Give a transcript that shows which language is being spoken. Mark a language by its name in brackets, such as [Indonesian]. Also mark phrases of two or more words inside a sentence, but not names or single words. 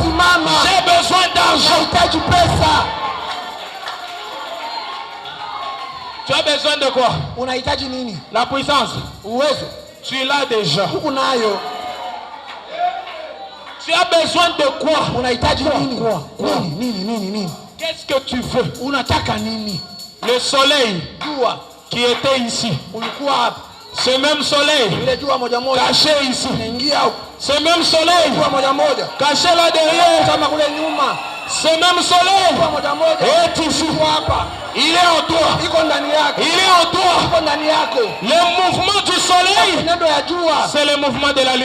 [French] J'ai besoin d'argent. Tu as besoin de quoi? La puissance. Tu l'as déjà. Tu as besoin de quoi? [Swahili] Unahitaji nini? Nini? [French] Qu'est-ce que tu veux? [Swahili] Unataka nini? [French] Le soleil [Swahili] Jua [French] qui était ici. [Swahili] Ulikuwa hapa. [French] Ce même soleil caché ici. Ce même soleil caché là derrière. Ce même soleil est ici. Il est en toi. Il est en toi. Le mouvement du soleil, c'est le mouvement de la lune.